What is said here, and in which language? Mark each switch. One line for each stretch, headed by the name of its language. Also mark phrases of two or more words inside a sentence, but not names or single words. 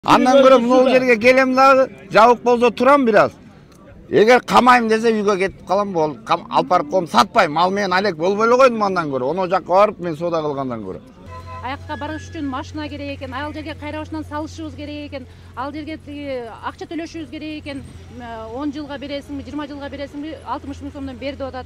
Kyrgyz: Andan ko'ra bu yerga kelem dagı, jabık bolsa turam biraz. Eger kamayım dese uyga ketip kalam bol. Alып барып коем, сатпайм. Мал менен алек болбой эле койдум андан көрө. Onu жакка барып мен соода кылгандан көрө. Аякка барыш үчүн машина керек экен, ал жерге кайрабашынан салышыбыз керек экен, ал жерге акча төлөшүбүз керек экен. 10 жылга бересиңби, 20 жылга бересиңби, 60 миң сомдон бер деп атат.